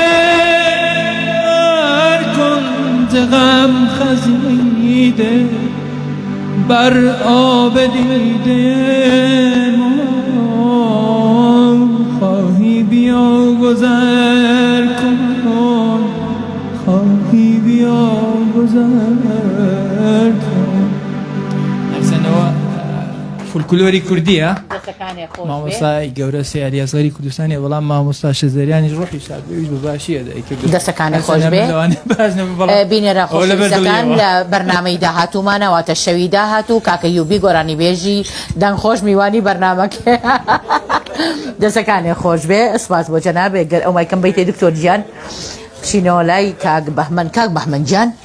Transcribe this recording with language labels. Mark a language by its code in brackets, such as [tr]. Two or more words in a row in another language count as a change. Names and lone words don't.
[fa] هر کنج غم خزیده بر آب دیده خواهی بیا گذر کن خواهی بیا گذر کن [ckb] نەزانەوە فولکلۆری کوردیە مامۆستای گەورە سیاری ئەزغەری کوردستانی بەڵام مامۆستا شەزەریانی ڕۆحی شادبێویش بە باشیە دەستەکانی خۆش بێ بینێرە خۆشەویستەکان لە بەرنامەی داهاتوومانەواتە شەوی داهاتوو کاکە یوبی گۆرانی بێژی دەنگخۆش میوانی بەرنامەکە دەستەکانی خۆش بێ ئەسپاس بۆ جەنابێ گەر ئەو مایکەم بیتێ دکتۆر گیان بچینەوە لای کاک بەهمەن گیان